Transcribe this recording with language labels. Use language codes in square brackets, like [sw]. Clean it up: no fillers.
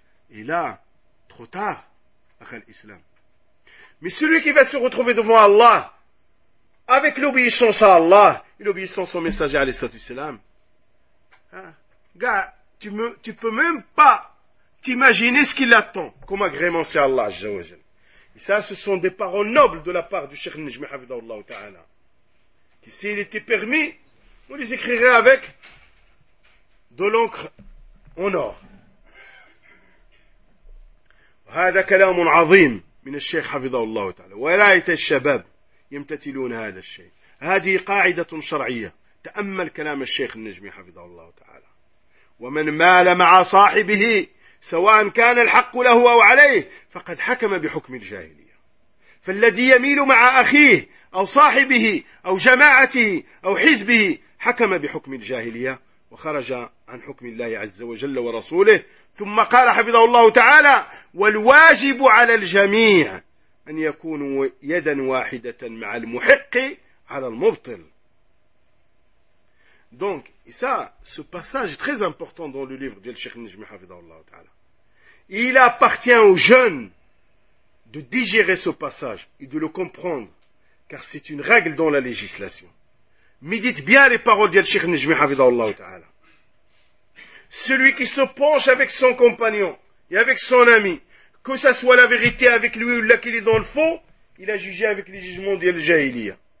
[fr] Et là, trop tard, après l'islam. Mais celui qui va se retrouver devant Allah, avec l'obéissance à Allah, et l'obéissance au messager alayhi salatu wassalam, hein, gars, tu peux même pas t'imaginer ce qu'il attend comme agrément c'est Allah, azza wa jal. Et ça, ce sont des paroles nobles de la part du Cheikh Najmi Hafidhahullah Ta'ala. Que s'il était permis, on les écrirait avec de l'encre en or. [ar] وهذا كلام عظيم من الشيخ حفظه الله تعالى. ولاية الشباب يمتثلون هذا الشيء، هذه قاعدة شرعية. تأمل كلام الشيخ النجمي حفظه الله تعالى: ومن مال مع صاحبه سواء كان الحق له أو عليه فقد حكم بحكم الجاهلية. فالذي يميل مع أخيه أو صاحبه أو جماعته أو حزبه حكم بحكم الجاهلية وخرج عن حكم الله عز وجل ورسوله. ثم قال حفظه الله تعالى: والواجب على الجميع أن يكونوا يدا واحدة مع المحق على المبطل. [fr] Donc, ça, ce passage est très important dans le livre d'El Cheikh Nijmi Hafidhahullah Ta'ala. Il appartient aux jeunes de digérer ce passage et de le comprendre, car c'est une règle dans la législation. Médite bien les paroles d'El Cheikh Nijmi Hafidhahullah Ta'ala. Celui qui se penche avec son compagnon et avec son ami, que ce soit la vérité avec lui ou là qu'il est dans le faux, il a jugé avec les jugements d'El Jahiliya.